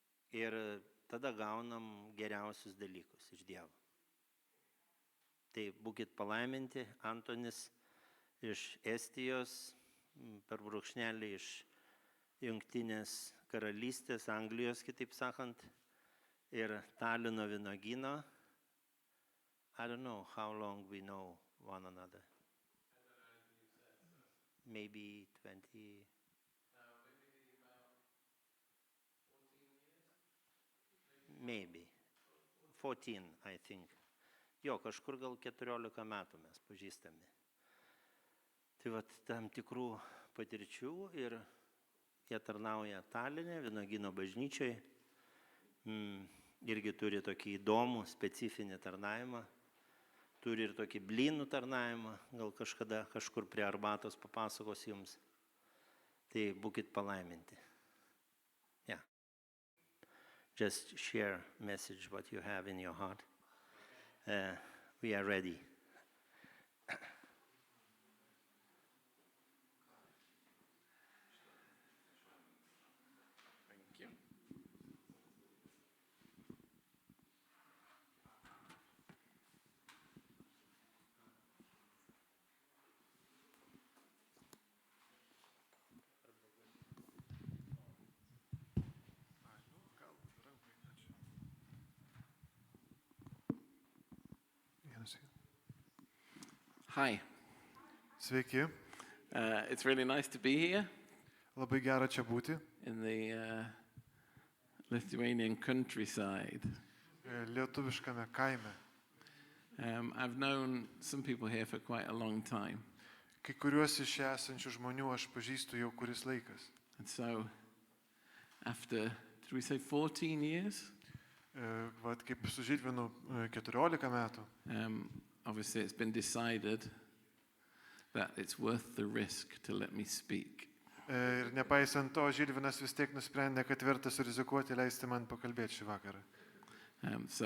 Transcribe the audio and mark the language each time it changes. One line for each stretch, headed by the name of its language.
Lithuanian: Ir tada gaunam geriausius dalykus iš Dievo. Tai būkit palaiminti, Antonis iš Estijos, per brūkšnelį iš Jungtinės karalystės, Anglijos, kitaip sakant, ir Talino vynuogyno.
English: I don't know how long we know one another. Maybe 20... maybe. 14, I think.
Lithuanian: Jo, kažkur gal 14 metų mes pažįstami. Tai vat tam tikrų patirčių ir jie tarnauja Taline, Vynuogyno bažnyčiai. Irgi turi tokį įdomų, specifinį tarnavimą. Turi ir tokį blynų tarnavimą, gal kažkada kažkur prie arbatos papasakos jums. Tai būkit palaiminti. Yeah.
English: Just share message what you have in your heart. We are ready. Thank you. Hi.
Lithuanian: Sveiki,
English: It's really nice to be here
Lithuanian: labai gera čia būti.
English: in the Lithuanian countryside.
Lithuanian: Lietuviškame kaime.
English: I've known some people here for quite a long time,
Lithuanian: Kai kuriuos iš čia esančių žmonių aš pažįstu jau kuris laikas.
English: and so after, did we say 14 years?
Lithuanian: Vat kaip su Žilvinu 14 metų,
English: Obviously, it's been decided that it's worth the risk to let me speak.
Lithuanian: ir nepaisant to, Žilvinas vis tiek nusprendė, kad verta surizikuoti leisti man pakalbėti šį vakarą.